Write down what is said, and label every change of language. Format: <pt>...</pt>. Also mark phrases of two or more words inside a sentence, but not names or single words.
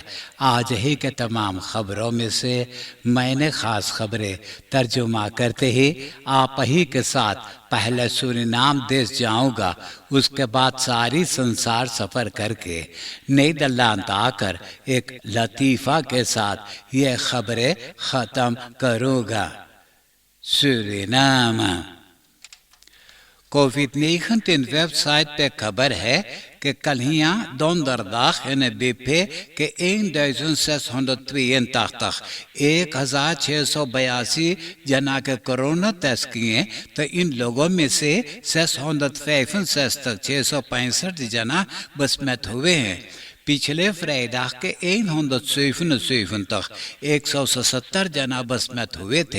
<hns>आज ही के तमाम खबरों में से मैंने ख़ास खबरें तर्जुमा करते ही आप ही के साथ पहले सूरीनाम देश जाऊंगा, उसके बाद सारी संसार सफ़र करके नीदरलैंड आकर एक लतीफ़ा के साथ ये खबरें ख़त्म करूँगा। सूरीनाम कोविड-19 वेबसाइट पे खबर है कि कल यहाँ</hns> <nl>donderdag in de BP</nl> <hns>के 1682 1682 जना के कोरोना टेस्ट किए, तो इन लोगों में से 665 665 जना बसमत हुए हैं। पिछले फ्राइडे के 177 177 जना बसमत हुए थे।</hns>